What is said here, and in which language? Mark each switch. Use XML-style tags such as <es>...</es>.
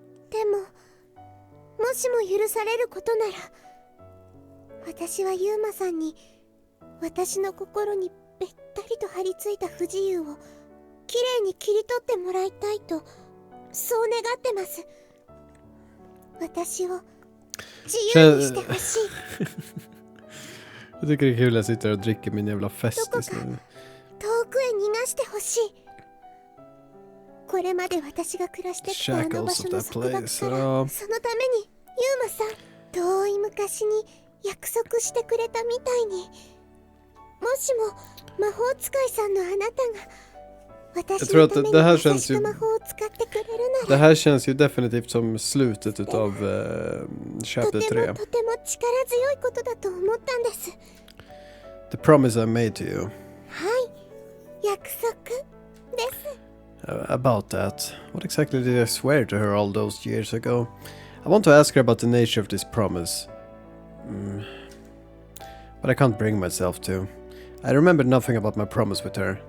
<ja>でも、もしも許されることなら、私はユーマさんに私の心にべったりと張り付いた不自由をきれいに切り取ってもらいたいと、そう願ってます。私を自由にしてほしい。</ja> <sv>Jag tycker det är kul att jag sitter och dricker min jävla festis nu.</sv> <ja>遠くへ逃がしてほしい。これまで私が暮らしてきたあの場所の束縛から、そのためにユーマさん、遠い昔に約束してくれたみたいに、もしも魔法使いさんのあなたが私のために優しく魔法を使ってくれるなら、</ja> <sv>Det här känns ju definitivt som slutet utav</sv> <ja>と</ja> <en>chapter</en> <ja>て 3. もとても力強いことだと思ったんです。</ja> <en>The promise I made to you.</en> <ja>はい、約束です。</ja> <en>About that. What exactly did I swear to her all those years ago? I want to ask her about the nature of this promise. But I can't bring myself to. I remember nothing about my promise with her.</en>